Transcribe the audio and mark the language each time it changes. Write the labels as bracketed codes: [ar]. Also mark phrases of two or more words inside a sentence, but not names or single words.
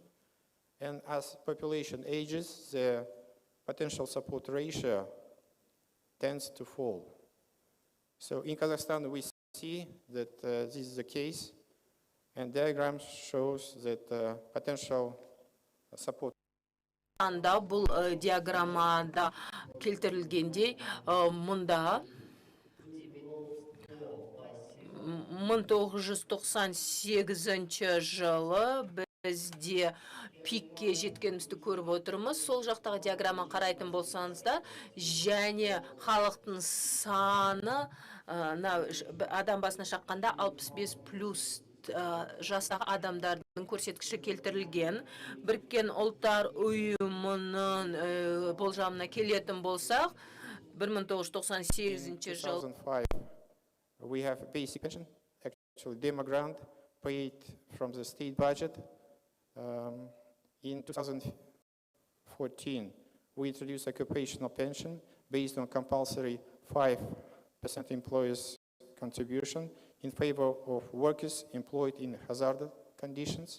[en] And as population ages, the potential support ratio tends to fall. So in Kazakhstan, we see that this is the case, and diagram shows that potential support. [kk] Бұл диаграммада келтірілгендей, мұнда 1998 жылы бізде пикке жеткенімізді көріп отырмыз. Сол жақтағы диаграмма қарайтын болсаңыздар, және халықтың саны адам басына шаққанда 65 плюс жастағы адамдардың көрсеткіші келтірілген. Біріккен ұлттар ұйымының болжамына келетін болсақ, 1998 жыл. [en] We have a basic pension, actually demo grant, paid from the state budget. In 2014, we introduced occupational pension based on compulsory 5% employers' contribution in favor of workers employed in hazardous conditions.